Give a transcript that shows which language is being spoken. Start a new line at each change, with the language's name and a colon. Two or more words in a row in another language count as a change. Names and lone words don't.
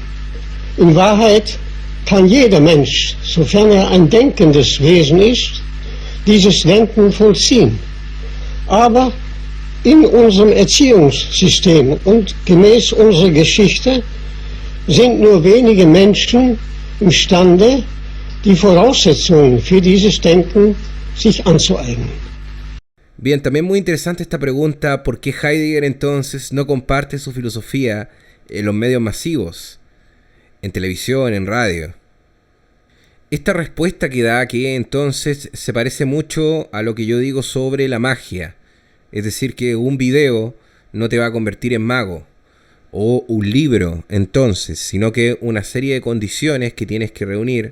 German: In Wahrheit kann jeder Mensch, sofern er ein denkendes Wesen ist, dieses Denken vollziehen. Aber in unserem Erziehungssystem und gemäß unserer Geschichte sind nur wenige Menschen imstande, die Voraussetzungen für dieses Denken sich anzueignen.
Spanish: Bien, también muy interesante esta pregunta, ¿por qué Heidegger entonces no comparte su filosofía en los medios masivos, en televisión, en radio? Esta respuesta que da que entonces se parece mucho a lo que yo digo sobre la magia, es decir, que un video no te va a convertir en mago, o un libro entonces, sino que una serie de condiciones que tienes que reunir.